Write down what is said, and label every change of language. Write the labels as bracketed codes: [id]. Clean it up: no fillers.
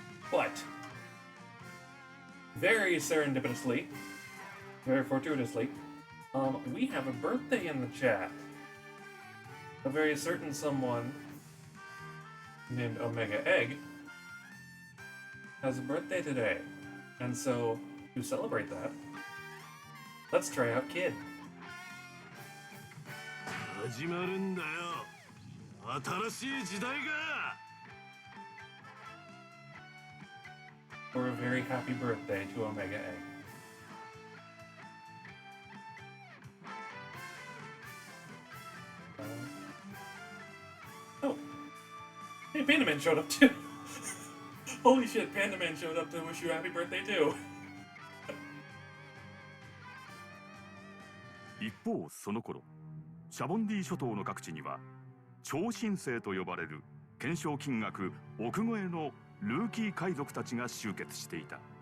[en] But, very serendipitously, very fortuitously, we have a birthday in the chat. A very certain someone named Omega Egg has a birthday today. And so, to celebrate that, let's try out Kid. [ja] 始まるんだよ新しい時代が [en] For a very happy birthday to Omega Egg. Oh. Hey, Panda Man showed up too. Holy shit, Panda Man showed up to wish you a happy birthday too. [ja] 一方その頃シャボンディ諸島の各地には超新星と呼ばれる懸賞金額億超えのルーキー海賊たちが集結していた。